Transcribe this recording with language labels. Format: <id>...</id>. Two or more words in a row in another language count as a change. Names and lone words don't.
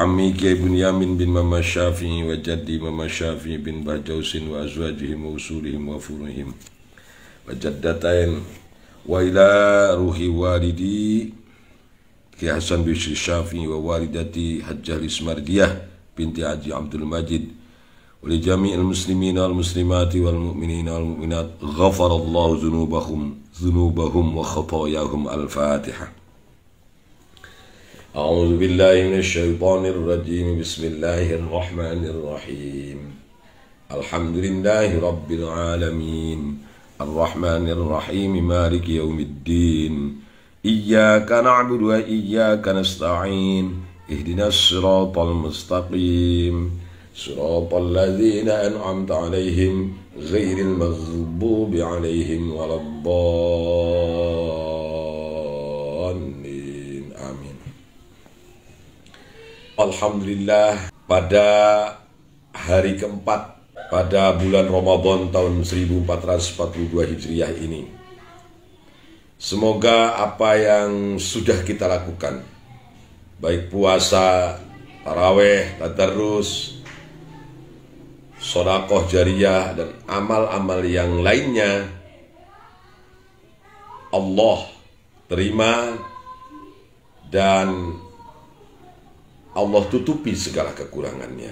<ar>عمي Kiai Bunyamin بن Mama Syafi'i وجدي Mama Syafi'i بن Bahjausin وأزواجهم وأصولهم وفروعهم والجدتين وإلى روح والدي Kiai Hasan Bisri Syafi'i ووالدتي Hajjah Lismardiyah بنت Haji Abdul Majid ولجميع المسلمين والمسلمات والمؤمنين والمؤمنات غفر الله ذنوبهم وخطاياهم. الفاتحة. أعوذ بالله من الشيطان الرجيم بسم الله الرحمن الرحيم الحمد لله رب العالمين الرحمن الرحيم مالك يوم الدين إياك نعبد وإياك نستعين اهدنا الصراط المستقيم صراط الذين أنعمت عليهم غير المغضوب عليهم ولا الضالين.</ar> <id>Alhamdulillah, pada hari keempat pada bulan Ramadan tahun 1442 Hijriah ini, semoga apa yang sudah kita lakukan, baik puasa, taraweh, tadarrus, sedekah jariyah, dan amal-amal yang lainnya, Allah terima dan Allah tutupi segala kekurangannya.</id>